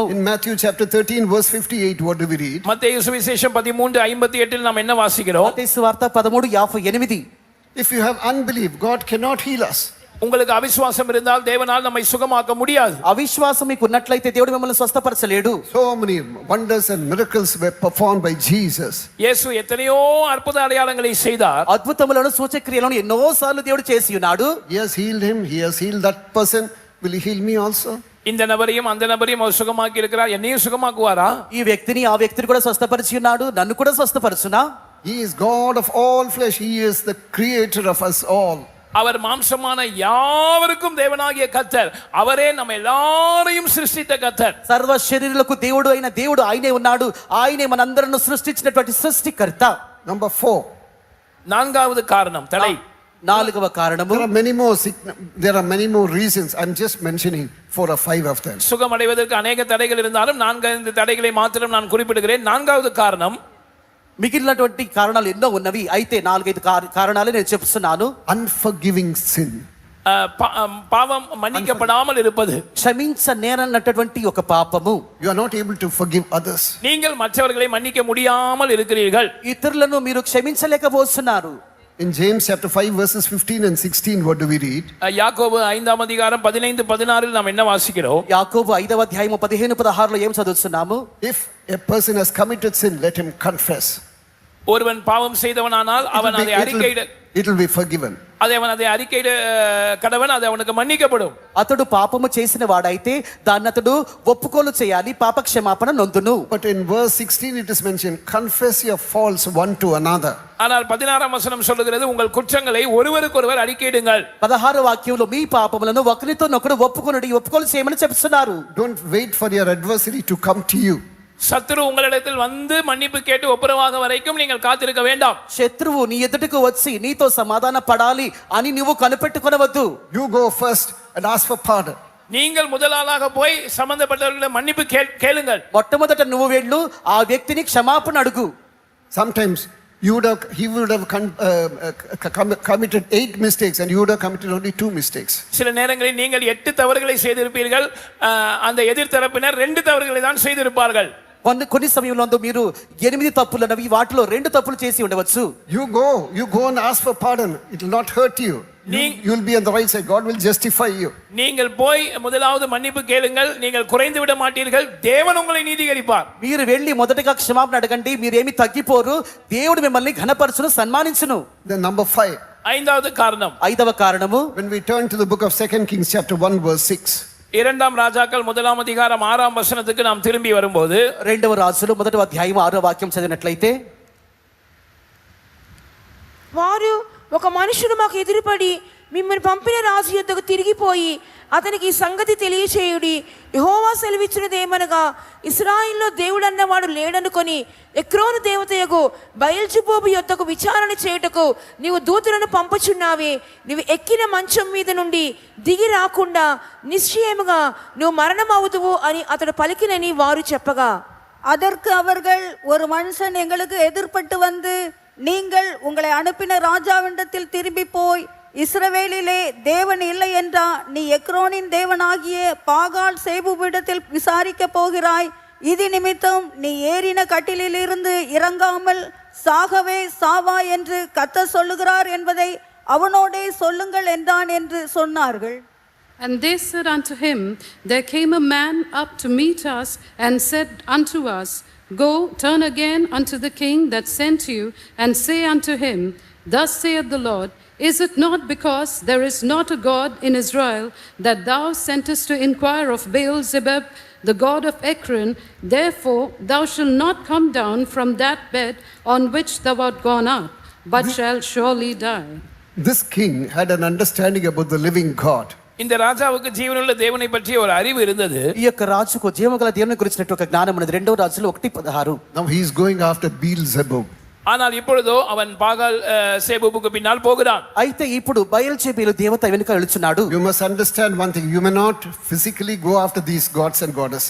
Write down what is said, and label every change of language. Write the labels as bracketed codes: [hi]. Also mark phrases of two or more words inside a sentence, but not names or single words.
[en] In Matthew chapter 13 verse 58 what do we read? [ta] மத்தேயு சுவிசேஷம் 13:58 நாம் என்ன வாசிக்கிறோம்? [te] మత్తయి సువార్త 13:58. [en] If you have unbelief, God cannot heal us. [ta] உங்களுக்கு அவிசுவாசம் இருந்தால் தேவனால் நம்மை சுகமாக்க முடியாது. [te] అవిశ్వాసం మీకు ఉన్నట్లయితే దేవుడు మిమ్మల్ని స్వస్థపరచలేడు. [en] So many wonders and miracles were performed by Jesus. [ta] இயேசு எத்தனையோ அற்புத அடையாளங்களை செய்தார். [te] అద్భుతములను సూచక్రియలను ఎన్నో సార్లు దేవుడు చేసి ఉన్నాడు. [en] He has healed him, he has healed that person. Will he heal me also? [ta] இந்த நபரையும் அந்த நபரையும் அவர் சுகமாக்கி இருக்கிறார், என்னையும் சுகமாக்குவாரா? [te] ఈ వ్యక్తిని ఆ వ్యక్తిని కూడా స్వస్థపరిచి ఉన్నాడు, నన్ను కూడా స్వస్థపరచునా? [en] He is God of all flesh. He is the creator of us all. [ta] அவர் மாம்சமான யாவருக்கும் தேவனாகிய கர்த்தர், அவரே நம்ம எல்லாரையும் சிருஷ்டித்த கர்த்தர். [te] సర్వ శరీరులకు దేవుడు అయిన దేవుడు ఆయనే ఉన్నాడు, ఆయనే మనందరిని సృష్టించినటువంటి సృష్టికర్త. [en] Number 4. [ta] நான்காவது காரணம் தடை. [te] నాలుగవ కారణము, [en] there are many more reasons. I'm just mentioning 4 or 5 of them. [ta] சுகம் அடைவதற்கு அநேக தடைகள் இருந்தாலும் 4 தடைகளை மாத்திரம் நான் குறிப்பிடுகிறேன். நான்காவது காரணம், [te] మిగిలినటువంటి కారణాలు ఎన్నో ఉన్నవి, అయితే 4-5 కారణాలు నేను చెప్తున్నాను. [en] Unforgiving sin. [ta] பாவம் மன்னிக்கப்படாமல் இருப்பது, [te] క్షమించ నేరన్నటువంటి ఒక పాపము. [en] You are not able to forgive others. [ta] நீங்கள் மற்றவர்களை மன்னிக்க முடியாமல் இருக்கிறீர்கள். [te] ఇతరులను మీరు క్షమించలేకపోతున్నారు. [en] In James chapter 5 verses 15 and 16, what do we read? [ta] யாக்கோபு 5ஆம் அதிகாரம் 15-16 நாம் என்ன வாசிக்கிறோம்? [te] యాకోబు 5వ అధ్యాయము 15-16లో ఏం చదువుతున్నాము? [en] If a person has committed sin, let him confess. [ta] ஒருவன் பாவம் செய்தவனானால் அவன் அதை அறிக்கையிட, [en] It will be forgiven. [ta] அவன் அதை அறிக்கையிட கடவன், அது அவனுக்கு மன்னிக்கப்படும். [te] అతడు పాపము చేసిన వాడైతే దాన్ని అతడు ఒప్పుకోలు చేయాలి, పాప క్షమాపణ నొందును. [en] But in verse 16 it is mentioned, confess your faults one to another. [ta] ஆனால் 16ஆம் வசனம் சொல்லுகிறது, உங்கள் குற்றங்களை ஒருவருக்கொருவர் அறிக்கையிடுங்கள். [te] 16వ వాక్యంలో మీ పాపములను ఒకరితోనొకడు ఒప్పుకొనుడి, ఒప్పుకోలు చేయమని చెప్తున్నారు. [en] Don't wait for your adversary to come to you. [ta] சத்துரு உங்களிடத்தில் வந்து மன்னிப்பு கேட்டு ஒப்புரவாக வரைக்கும் நீங்கள் காத்திருக்க வேண்டாம். [te] శత్రువు నీ ఎదుటకు వచ్చి నీతో సమాధాన పడాలి అని నువ్వు కనిపెట్టుకొనవద్దు. [en] You go first and ask for pardon. [ta] நீங்கள் முதலாளாக போய் சம்பந்தப்பட்டவர்களை மன்னிப்பு கேளுங்கள். [te] మొట్టమొదట నువ్వు వెళ్ళు, ఆ వ్యక్తిని క్షమాపణ అడుగు. [en] Sometimes he would have committed 8 mistakes and you would have committed only 2 mistakes. [ta] சில நேரங்களில் நீங்கள் 8 தவறுகளை செய்திருப்பீர்கள், அந்த எதிர்த்தரப்பினர் 2 தவறுகளை தான் செய்திருப்பார்கள். [te] కొన్ని సమయంలో మీరు 8 తప్పులన్నవి, వాటిలో 2 తప్పులు చేసి ఉండవచ్చు. [en] You go and ask for pardon. It will not hurt you. You will be on the right side. God will justify you. [ta] நீங்கள் போய் முதலாவது மன்னிப்பு கேளுங்கள், நீங்கள் குறைந்து விட மாட்டீர்கள், தேவன் உங்களை நீதிகரிப்பார். [te] మీరు వెళ్ళి మొదటగా క్షమాపణ అడగండి, మీరేమి తగ్గిపోరు, దేవుడు మిమ్మల్ని ఘనపరచును, సన్మానించును. [en] Then number 5. [ta] ஐந்தாவது காரணம், [te] 5వ కారణము, [en] when we turn to the book of 2 Kings chapter 1 verse 6. [ta] இரண்டாம் ராஜாக்கள் 1ஆம் அதிகாரம் 6ஆம் வசனத்துக்கு நாம் திரும்பி வரும்போது, [te] 2వ రాజులు 1వ అధ్యాయం 6వ వాక్యం చదివినట్లయితే, వారు ఒక మనుషుడు మాకు ఎదురుపడి మిమ్మల్ని పంపిన రాజు యొద్దకు తిరిగిపోయి అతనికి ఈ సంగతి తెలియచేయుడి, యెహోవా సెలవిచ్చినదేమనగా, ఇశ్రాయేలులో దేవుడు అన్నవాడు లేడనుకొని ఎక్రోను దేవతయగు బయల్జెబూబు యొద్దకు విచారణ చేయుటకు నీవు దూతలను పంపుచున్నావే, నీవు ఎక్కిన మంచం మీద నుండి దిగి రాకుండా నిశ్చయముగా నువ్వు మరణం అవుదువు అని అతడు పలికినని వారు చెప్పగా, [ta] அதற்கு அவர்கள், ஒரு மனுஷன் எங்களுக்கு எதிர்ப்பட்டு வந்து, நீங்கள் உங்களை அனுப்பின ராஜாவிடத்தில் திரும்பி போய், இஸ்ரவேலிலே தேவன் இல்லை என்றா நீ எக்ரோனின் தேவனாகிய பாகால் சேபுவிடத்தில் விசாரிக்க போகிறாய், இது நிமித்தம் நீ ஏறின கட்டிலில் இருந்து இறங்காமல் சாகவே சாவா என்று கர்த்தர் சொல்லுகிறார் என்பதை அவனோடே சொல்லுங்கள் என்றான் என்று சொன்னார்கள். [en] And they said unto him, There came a man up to meet us, and said unto us, Go, turn again unto the king that sent you, and say unto him, Thus saith the Lord, Is it not because there is not a God in Israel that thou sentest to inquire of Baal-zebub, the god of Ekron? Therefore thou shalt not come down from that bed on which thou art gone up, but shalt surely die. This king had an understanding about the living God. [ta] இந்த ராஜாவுக்கு ஜீவனுள்ள தேவனை பற்றிய ஒரு அறிவு இருந்தது. [te] ఈ యొక్క రాజుకు జీవగల దేవుని గురించినట్టు ఒక జ్ఞానం ఉన్నది. 2వ రాజులు 1:16. [en] Now he is going after Beelzebub. [ta] ஆனால் இப்பொழுதோ அவன் பாகால் சேபுபுக்கு பின்னால் போகிறான். [te] అయితే ఇప్పుడు బయల్జెబూలు దేవత వెనుక వెళుచున్నాడు. [en] You must understand one thing, you may not physically go after these gods and goddesses.